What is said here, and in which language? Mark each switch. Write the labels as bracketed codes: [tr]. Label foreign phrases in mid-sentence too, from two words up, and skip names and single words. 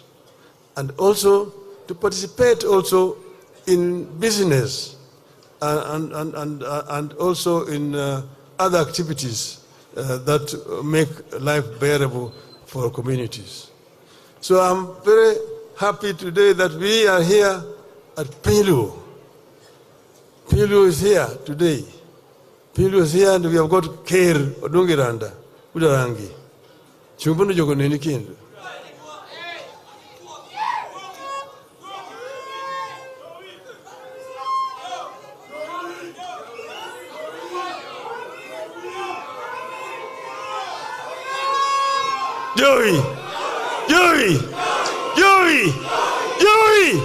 [en] And also to participate also in business and also in other activities that make life bearable for communities. So I'm very happy today that we are here at Piny. Piny is here today. Piny is here, and we have got Ker Odinga Udarangi. Chumbunu jogo nini kindu. Joey! Joey! Joey! Joey!